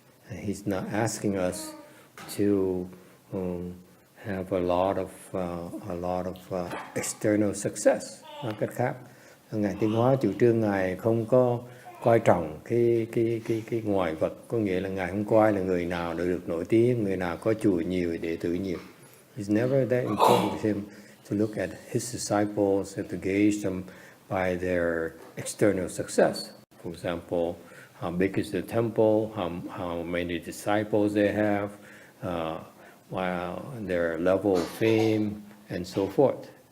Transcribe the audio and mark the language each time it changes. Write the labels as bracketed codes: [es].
[en] He's not asking us to have a lot of external success. [vi] Nói cách khác, Ngài XuanHua chủ trương Ngài không có coi trọng cái ngoại vật, có nghĩa là Ngài không coi là người nào được nổi tiếng, người nào có chùa nhiều, đệ tử nhiều. [en] It's never that important to him to look at his disciples and to gauge them by their external success. For example, how big is the temple, how many disciples they have, their level of fame, and so forth.